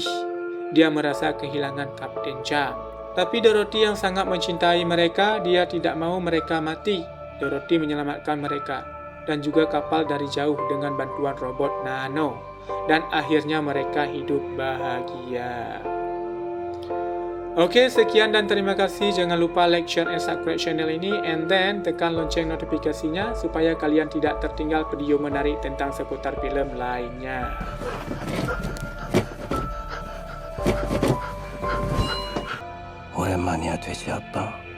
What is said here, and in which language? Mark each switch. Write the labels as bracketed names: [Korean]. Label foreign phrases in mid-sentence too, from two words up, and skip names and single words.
[Indonesian] Dia merasa kehilangan Kapten Jang. Tapi Dorothy yang sangat mencintai mereka, dia tidak mau mereka mati. Dorothy menyelamatkan mereka dan juga kapal dari jauh dengan bantuan robot nano. Dan akhirnya mereka hidup bahagia. Oke, sekian dan terima kasih. Jangan lupa [English] like, share, and subscribe [Indonesian] channel ini. [English] And then [Indonesian] tekan lonceng notifikasinya supaya kalian tidak tertinggal video menarik tentang seputar film lainnya. [Korean] 오랜만이야 돼지 아빠.